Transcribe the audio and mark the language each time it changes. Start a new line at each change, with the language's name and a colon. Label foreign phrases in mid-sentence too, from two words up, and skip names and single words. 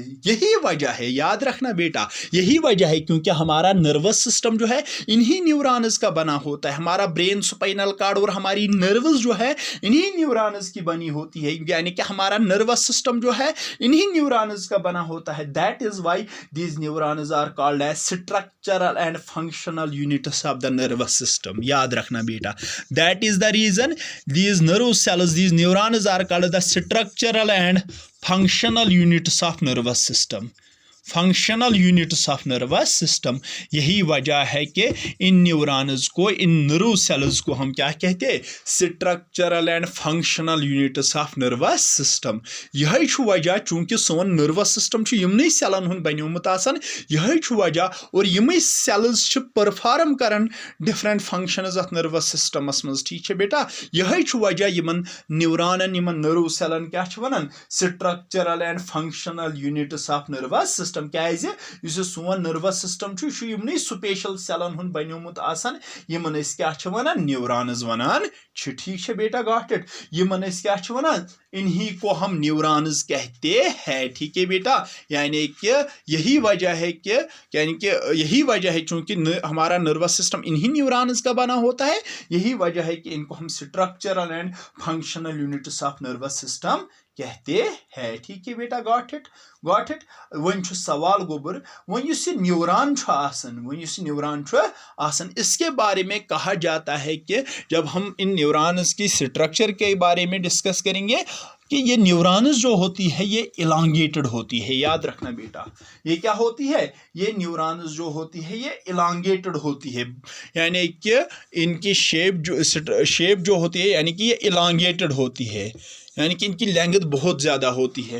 Hindi: यही वजह है, याद रखना बेटा, यही वजह है क्योंकि हमारा
English: nervous system
Hindi: जो है इन्हीं न्यूरॉन्स का बना होता है। हमारा ब्रेन,
English: spinal cord
Hindi: और हमारी नर्व्स जो है इन्हीं न्यूरॉन्स की बनी होती है, यानी कि हमारा
English: nervous system
Hindi: जो है इन्हीं न्यूरॉन्स का बना होता है।
English: That is why these neurons are called as structural and functional units of the nervous system.
Hindi: याद रखना बेटा,
English: That is the reason these nerve cells, these neurons are called the structural and functional units of nervous system. functional units of nervous system,
Hindi: यही वजह है कि इन न्यूरॉन्स को, इन
English: nerve cells
Hindi: को हम क्या कहते हैं,
English: structural and functional units of nervous system.
Hindi: यही वजह,
Kashmiri: चूंकि सोन
English: nervous system
Kashmiri: यमन सेलन हुन बनियोमुत आसान,
Hindi: यही वजह
Kashmiri: और यम सेल्स परफॉर्म करन
English: different functions of nervous systems
Kashmiri: मज।
Hindi: ठीक है बेटा, यही वजह
Kashmiri: यमन न्यूरॉनन, यमन नर्व सेलन क्या वनान,
English: structural and functional units of nervous system.
Kashmiri: क्या सोन
English: nervous system
Kashmiri: यमन स्पेशल सेलन हुन बनियोमुत आसान, यमन क्या वनान, न्यूरॉन्स वनान।
Hindi: ठीक है बेटा,
English: got it.
Kashmiri: यमन क्या वनान,
Hindi: इन्हीं को हम न्यूरॉन्स कहते हैं। ठीक है बेटा, यानी कि यही वजह है कि, यानी कि यही वजह है चूंकि हमारा
English: nervous system
Hindi: इन्हीं न्यूरॉन्स का बना होता है, यही वजह है कि इनको हम
English: structural and functional units of nervous system
Hindi: कहते हैं। ठीक है बेटा,
English: got it, got it.
Kashmiri: वन सवाल गोबर, वन
Hindi: न्यूरॉन न्यूरॉन इसके बारे में कहा जाता है कि जब हम इन न्यूरॉन्स की स्ट्रक्चर के बारे में डिस्कस करेंगे कि ये न्यूरॉन्स जो होती है ये इलांगेटेड होती है। याद रखना बेटा, ये क्या होती है, ये न्यूरॉन्स जो होती है ये इलांगेटेड होती है, यानी कि इनकी शेप जो होती है, यानी कि ये इलांगेटेड होती है, यानी कि इनकी लेंथ बहुत ज़्यादा होती है।